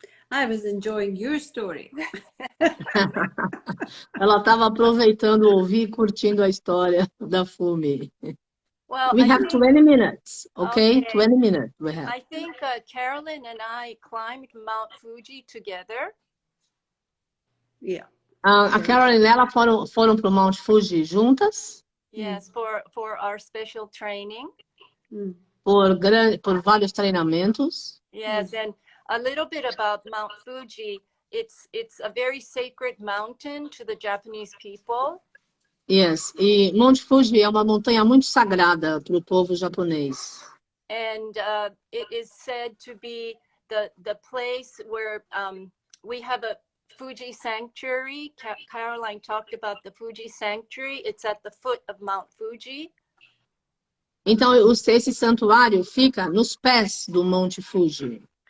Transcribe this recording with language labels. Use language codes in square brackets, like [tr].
[en] I was enjoying your story. [pt] Ela estava aproveitando ouvir e curtindo a história da Fumi. [en] Well, We have 20 minutes, okay? 20 minutes we have. I think Carolyn and I climbed Mount Fuji together. Yeah. [pt] A Carolyn e ela foram para o Mount Fuji juntas. [en] Yes, for our special training. [pt] Por vários treinamentos. [en] Yes, and a little bit about Mount Fuji. It's a very sacred mountain to the Japanese people. [pt] Yes, e Monte Fuji é uma montanha muito sagrada para o povo japonês. [en] And it is said to be the place where we have a Fuji Sanctuary. Caroline talked about the Fuji Sanctuary. It's at the foot of Mount Fuji. [pt] Então, esse santuário fica nos pés do Monte Fuji.